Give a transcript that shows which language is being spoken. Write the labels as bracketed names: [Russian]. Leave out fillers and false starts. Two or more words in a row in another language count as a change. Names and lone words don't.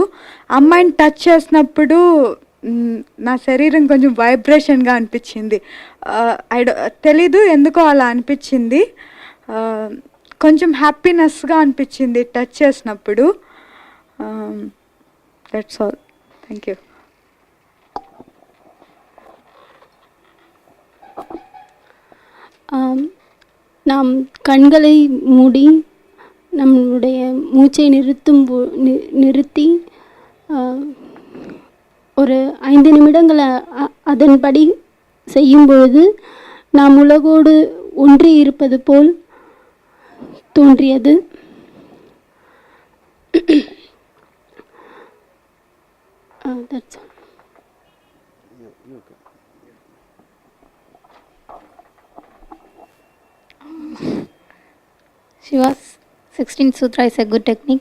[Telugu] అమ్మాయిని టచ్ చేసినప్పుడు నా శరీరం కొంచెం వైబ్రేషన్గా అనిపించింది. తెలీదు ఎందుకో అలా అనిపించింది. కొంచెం హ్యాపీనెస్గా అనిపించింది టచ్ చేసినప్పుడు. [English] That's all. Thank you. [Tamil] நாம் கண்களை மூடி நம்முடைய மூச்சை நிறுத்தி ஒரு 5 நிமிடங்களை அதன்படி செய்யும் பொழுது நாம் உலகோடு ஒன்றி இருப்பது போல் தோன்றியது. [English] That's all. Shiva's 16th Sutra is a good technique.